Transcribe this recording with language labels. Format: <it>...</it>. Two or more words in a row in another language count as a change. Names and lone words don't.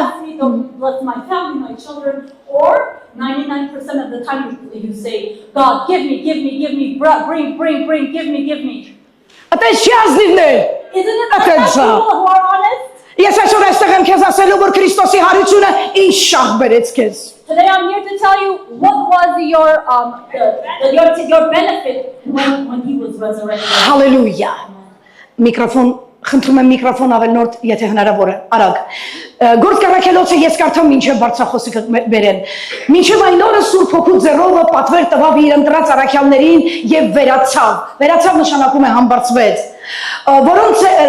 <en>Bless my family, my children, or 99% of the time you say, God, give me, bring, give me.</en> <hy>Այտենց չի ազնիվներ։</hy> <en>Isn't it like Okay, that so- people who are honest?</en> <hy>Ես այսօր այստեղ եմ քեզ ասելու, որ Քրիստոսի հարությունը ինչ շահ բերեց քեզ։</hy> <en>Today I'm here to tell you what was your benefit when he was resurrected.</en> <hy>Հալելույա։ Միկրոֆոն, խնդրում եմ միկրոֆոն ավելնորդ, եթե հնարավոր է, արագ։ Գործ կառաքելոցը ես կարդամ մինչև բարձրախոսը բերեն։ Մինչև այն օրը Սուրբ Հոգու ձեռովը պատվեր տվավ իր ընտրած առաքյալներին եւ վերացավ։ Վերացավ նշանակում է համբարձվեց։ Որոնց</hy>